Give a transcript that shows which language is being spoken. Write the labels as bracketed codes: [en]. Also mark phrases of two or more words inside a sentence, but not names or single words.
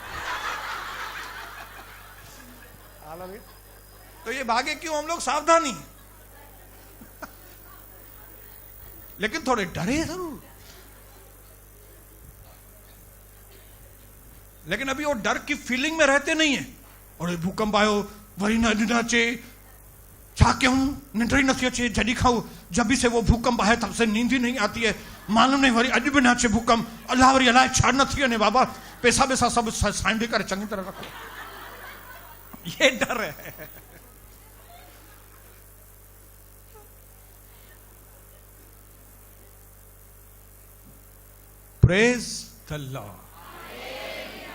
[hi] तो ये भागे क्यों हम लोग? सावधानी। लेकिन थोड़े डरे जरूर, लेकिन अभी वो डर की फीलिंग में रहते नहीं है। [sd] और भूकंप आयो वरी न अचे, छा क्यों निंड ही नथी अचे, जॾहिं खां [hi] जब भी से वो भूकंप आया तब से नींद ही नहीं आती है, मालूम नहीं [sd] वरी अॼु भी न अचे भूकंप, अल्लाह वरी अलाए छा न थी वञे। बाबा पैसा वैसा सब सांभे करे चङी तरह रखो। [hi] ये डर है। [en] Praise the Lord.